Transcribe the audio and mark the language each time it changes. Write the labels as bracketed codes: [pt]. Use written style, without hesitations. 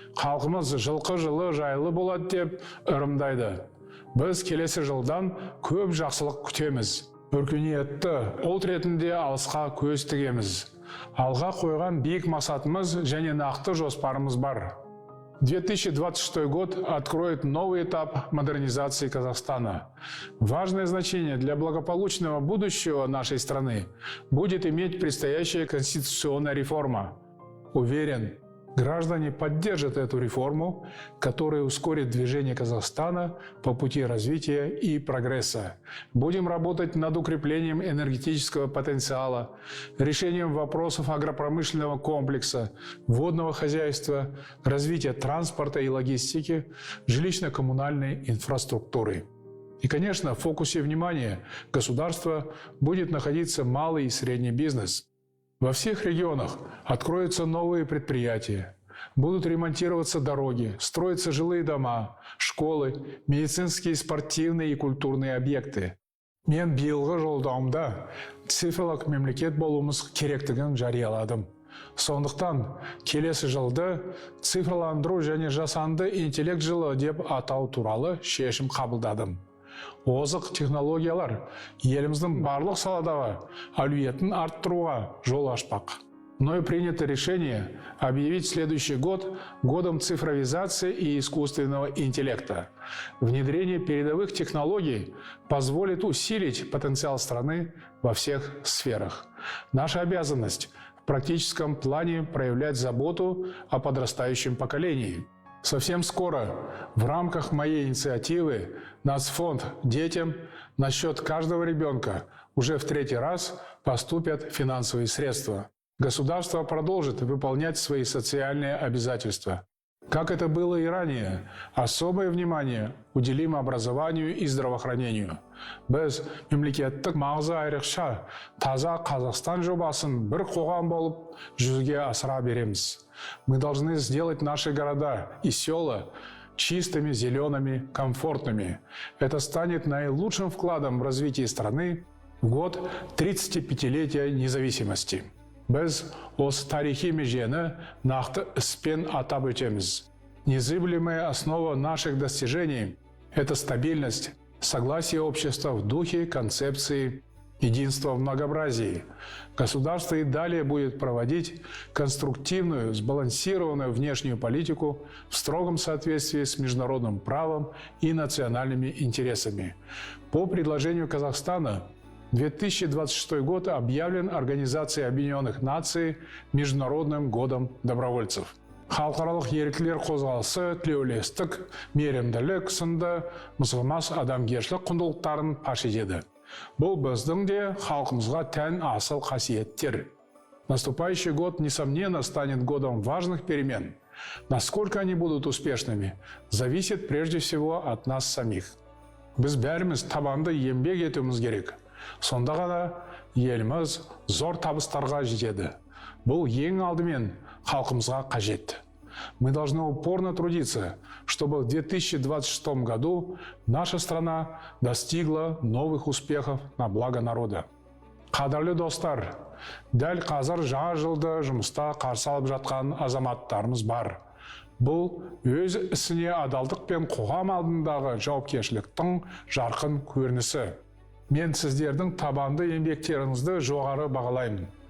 [kk] Халқымыз жылқы жылы жайлы болады деп ырымдайды. Біз келесі жылдан көп жақсылық күтеміз. Өркениетті ұлт ретінде алысқа көз тігеміз. Алға қойған биік мақсатымыз және нақты жоспарымыз бар. [ru] 2026 год откроет новый этап модернизации Казахстана. Важное значение для благополучного будущего нашей страны будет иметь предстоящая конституционная реформа. Уверен, граждане поддержат эту реформу, которая ускорит движение Казахстана по пути развития и прогресса. Будем работать над укреплением энергетического потенциала, решением вопросов агропромышленного комплекса, водного хозяйства, развития транспорта и логистики, жилищно-коммунальной инфраструктуры. И, конечно, в фокусе внимания государства будет находиться малый и средний бизнес. Во всех регионах откроются новые предприятия. Будут ремонтироваться дороги, строиться жилые дома, школы, медицинские, спортивные и культурные объекты. [kk] Мен биылғы жолдауымда цифрлық мемлекет болуымыз керектігін жарияладым. Сондықтан келесі жылды цифрландыру және жасанды интеллект жылы деп атау туралы шешім қабылдадым. Озық технологиялар еліміздің барлық саладағы әлеуетін арттыруға жол ашпақ. [ru] Мною принято решение объявить следующий год годом цифровизации и искусственного интеллекта. Внедрение передовых технологий позволит усилить потенциал страны во всех сферах. Наша обязанность в практическом плане проявлять заботу о подрастающем поколении. Совсем скоро в рамках моей инициативы Нацфонд детям на счет каждого ребенка уже в 3-й раз поступят финансовые средства. Государство продолжит выполнять свои социальные обязательства. Как это было и ранее, особое внимание уделим образованию и здравоохранению. [kk] Біз мемлекеттік маңызы айрықша таза Қазақстан жобасын бір қоғам болып жүзеге асыра береміз. [ru] Мы должны сделать наши города и села чистыми, зелеными, комфортными. Это станет наилучшим вкладом в развитие страны в год 35-летия независимости. [kk] Біз осы тарихи межені нақты іспен атап өтеміз. [ru] Незыблемая основа наших достижений – это стабильность, согласие общества в духе концепции единства в многообразии. Государство и далее будет проводить конструктивную, сбалансированную внешнюю политику в строгом соответствии с международным правом и национальными интересами. По предложению Казахстана 2026 год объявлен Организацией Объединенных Наций Международным годом добровольцев. [kk] Халықаралық еріктілер қозғалысы тілеулестік, мейірімділік сынды мызғымас адамгершілік құндылықтарын паш етеді. Бұл біздің де халқымызға тән асыл қасиеттер. [ru] Наступающий год, несомненно, станет годом важных перемен. Насколько они будут успешными, зависит прежде всего от нас самих. [kk] Біз бәріміз табанды еңбек етуіміз керек. Сонда ғана еліміз зор табыстарға жетеді. Бұл ең алдымен халқымызға қажет. [ru] Мы должны упорно трудиться, чтобы в 2026 году наша страна достигла новых успехов на благо народа. [kk] Қадірлі достар, дәл қазір жаңа жылды жұмыста қарсы алып жатқан азаматтарымыз бар. Бұл өз ісіне адалдық пен қоғам алдындағы жауапкершіліктің жарқын көрінісі. Мен сіздердің табанды еңбектеріңізді жоғары бағалаймын.